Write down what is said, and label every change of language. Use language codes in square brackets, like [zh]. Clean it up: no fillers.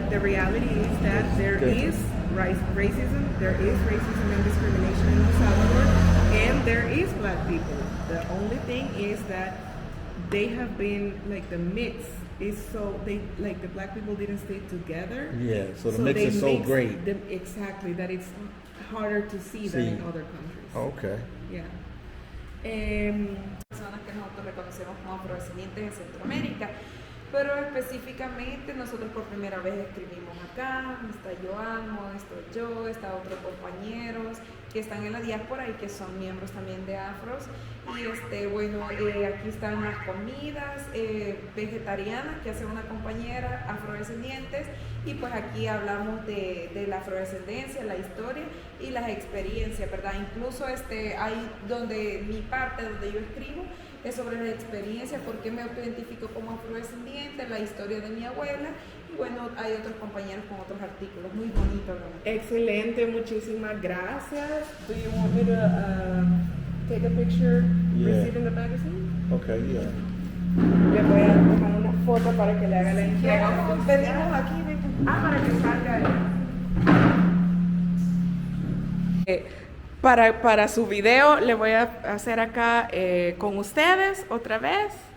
[en] But the reality is that there is racism, there is racism and discrimination in El Salvador, and there is black people. The only thing is that they have been, like, the mix is so, they, like, the black people didn't stay together. Yeah, so the mix is so great. Exactly, that it's harder to see than in other countries. Okay. Yeah. [es] Personas que nosotros reconocemos como afrodescendientes en Centroamérica, pero específicamente nosotros por primera vez escribimos acá. Está Joan, estoy yo, está otros compañeros que están en la diáspora y que son miembros también de Afros. Y bueno, aquí están las comidas vegetarianas que hace una compañera, afrodescendientes, y pues aquí hablamos de la afrodescendencia, la historia y las experiencias, ¿verdad? Incluso ahí donde mi parte, donde yo escribo, es sobre la experiencia, por qué me autoidentifico como afrodescendiente, la historia de mi abuela, y bueno, hay otros compañeros con otros artículos, muy bonitos, ¿no? Excelente, muchísimas gracias. [en] Do you want me to take a picture receiving the magazine? Okay, yeah. [es] Le voy a tomar una foto para que le haga la entrega. Pedimos aquí, Para que salga para su video le voy a hacer acá con ustedes otra vez.